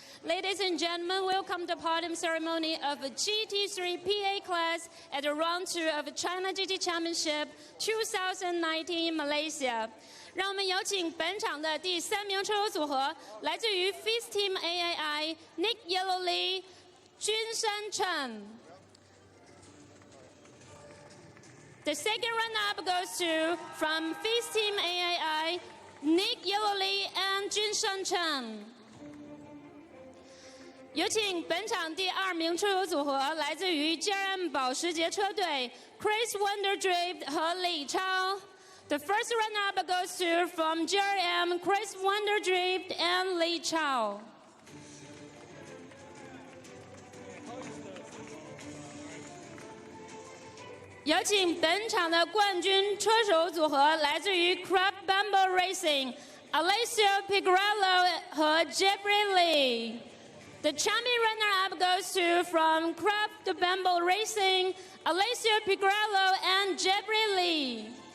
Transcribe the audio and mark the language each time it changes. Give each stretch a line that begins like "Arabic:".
English: Ladies and gentlemen, welcome to the podium ceremony of GT3 PA class at the round 2 of China GT Championship 2019 in Malaysia.
Chinese: 让我们有请本场的第3名车手组合，来自于 FIS Team AAI Nick Yellowly、Junshan Chen。
English: The second run-up goes to from FIS Team AAI Nick Yellowly and Jun Shangchen。
Chinese: 有请本场第2名车手组合，来自于 GRM 保时捷车队 Chris Wonderdrift 和李超。
English: The first runner-up goes to from GRM Chris Wonderdrift and Li Chao。
Chinese: 有请本场的冠军车手组合，来自于 Craft Bumble Racing Alessio Pigrello 和 Jeffrey Lee。
English: The champion runner-up goes to from Craft Bumble Racing Alessio Pigrello and Jeffrey Lee。